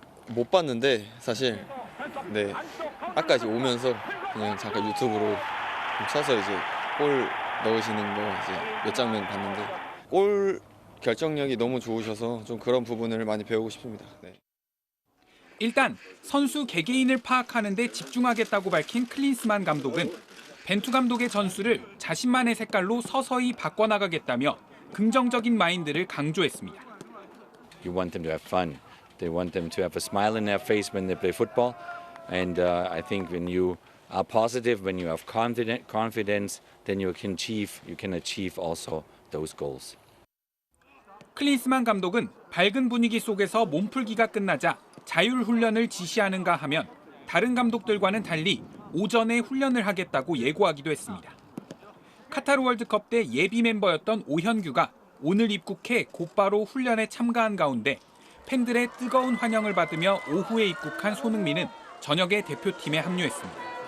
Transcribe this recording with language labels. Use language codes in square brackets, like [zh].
[ko] 못 봤는데 사실 아까 오면서 그냥 잠깐 유튜브로 쳐서 골 넣으시는 거 몇 장면 봤는데 골 결정력이 너무 좋으셔서 좀 그런 부분을 많이 배우고 싶습니다. 일단 선수 개개인을 파악하는 데 집중하겠다고 밝힌 클린스만 감독은 벤투 감독의 전술을 자신만의 색깔로 서서히 바꿔나가겠다며 긍정적인 마인드를 강조했습니다. [en] You want them to have fun. They want them to have a smile in their face when they play football. And I think when you are positive, when you have confidence, then you can achieve also those goals. [ko] 클린스만 감독은 밝은 분위기 속에서 몸풀기가 끝나자 자율 훈련을 지시하는가 하면 다른 감독들과는 달리 오전에 훈련을 하겠다고 예고하기도 했습니다. 카타르 월드컵 때 예비 멤버였던 오현규가 오늘 입국해 곧바로 훈련에 참가한 가운데 팬들의 뜨거운 환영을 받으며 오후에 입국한 손흥민은 저녁에 대표팀에 합류했습니다.